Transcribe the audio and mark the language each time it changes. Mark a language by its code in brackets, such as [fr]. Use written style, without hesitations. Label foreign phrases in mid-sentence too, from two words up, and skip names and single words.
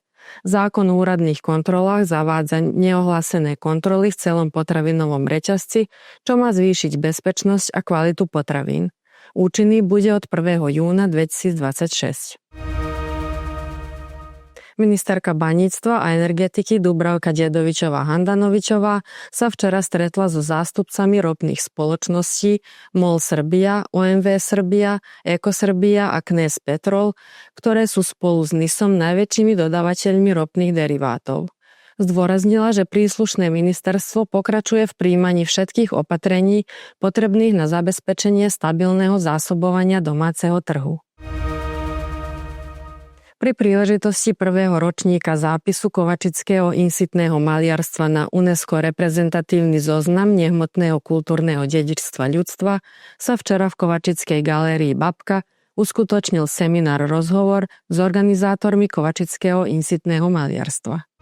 [sk] Zákon o úradných kontrolách zavádza neohlásené kontroly v celom potravinovom reťazci, čo má zvýšiť bezpečnosť a kvalitu potravín. Účinný bude od 1. júna 2026. Ministerka baníctva a energetiky Dubravka Dedovičová-Handanovičová sa včera stretla so zástupcami ropných spoločností MOL Srbija, OMV Srbija, Eko Srbija a Knez Petrol, ktoré sú spolu s NIS-om najväčšími dodávateľmi ropných derivátov. Zdôraznila, že príslušné ministerstvo pokračuje v prijímaní všetkých opatrení potrebných na zabezpečenie stabilného zásobovania domáceho trhu. Pri príležitosti prvého ročníka zápisu kovačického insitného maliarstva na UNESCO reprezentatívny zoznam nehmotného kultúrneho dedičstva ľudstva sa včera v Kovačickej galérii Babka uskutočnil seminár rozhovor s organizátormi kovačického insitného maliarstva.